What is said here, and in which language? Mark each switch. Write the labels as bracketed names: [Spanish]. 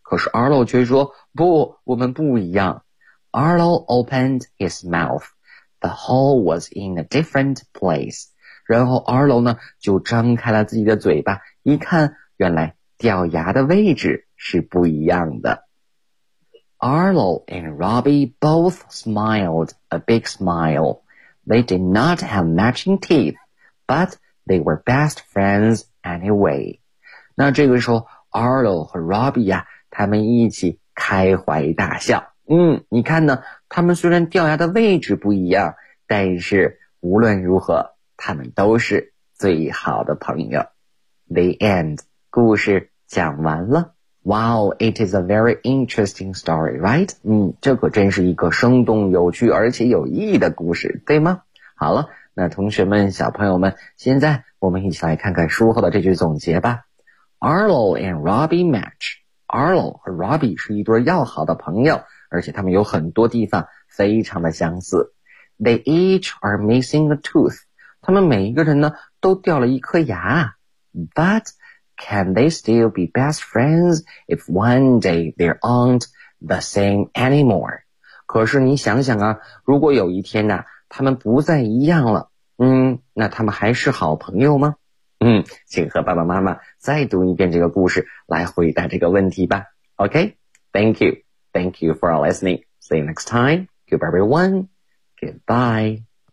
[Chinese] 可是 Arlo 却说，不，我们不一样。 [English] Arlo opened his mouth. The hole was in a different place. [Chinese] 然后 Arlo 呢就张开了自己的嘴巴，一看原来掉牙的位置是不一样的。 [English] Arlo and Robbie both smiled a big smile. They did not have matching teeth, but they were best friends anyway. [Chinese] 那这个时候 ,Arlo 和 Robbie 呀、啊、他们一起开怀大笑。嗯，你看呢，他们虽然掉牙的位置不一样，但是无论如何他们都是最好的朋友。 [English] The end. [Chinese] 故事讲完了。 [English] Wow, it is a very interesting story, right? [Chinese] 嗯，这可真是一个生动有趣而且有意义的故事，对吗？好了，那同学们小朋友们，现在我们一起来看看书后的这句总结吧。 [English] Arlo and Robbie match. [Chinese] Arlo 和 Robbie 是一对要好的朋友，而且他们有很多地方非常的相似。 [English] They each are missing a tooth. [Chinese] 他们每一个人呢都掉了一颗牙。 [English] But can they still be best friends if one day they aren't the same anymore? [Chinese] 可是你想想啊，如果有一天呢、啊他们不再一样了，嗯，那他们还是好朋友吗？嗯，请和爸爸妈妈再读一遍这个故事来回答这个问题吧。 [English] OK, thank you. Thank you for listening. See you next time. Goodbye, everyone. Goodbye.